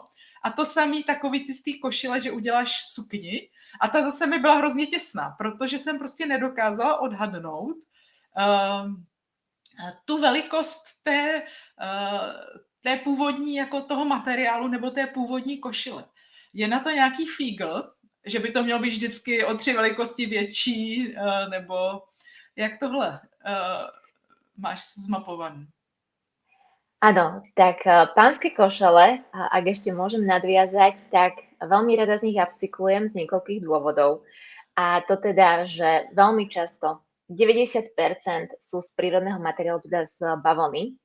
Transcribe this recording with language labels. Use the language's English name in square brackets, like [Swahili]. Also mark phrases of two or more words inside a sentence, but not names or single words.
[Czech] A to samý takový ty z té košile, že uděláš sukni a ta zase mi byla hrozně těsná, protože jsem prostě nedokázala odhadnout tu velikost té původní jako toho materiálu nebo té původní košile. Je na to nějaký fígl, že by to mělo být vždycky o 3 velikosti větší, nebo jak tohle máš zmapovaný? [Slovak] Áno, tak pánske košele, ak ešte môžem nadviazať, tak veľmi rada z nich upcyklujem z niekoľkých dôvodov. A to teda, že veľmi často 90% sú z prírodného materiálu, teda z bavlny.